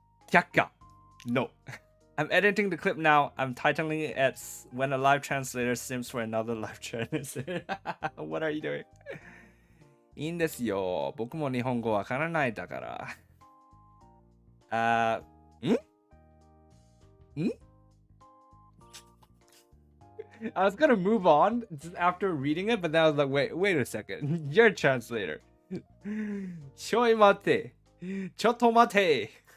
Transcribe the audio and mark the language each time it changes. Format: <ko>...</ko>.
<en>Kyakka. No. I'm editing the clip now. I'm titling it as when a live translator sims for another live translator. What are you doing?</en> <ja>いいんですよ。僕も日本語わからないだから。</ja> <en>I was gonna move on after reading it, but then I was like, wait a second. You're a translator.</en> <ja>ちょい待て。ちょっと待て。</ja>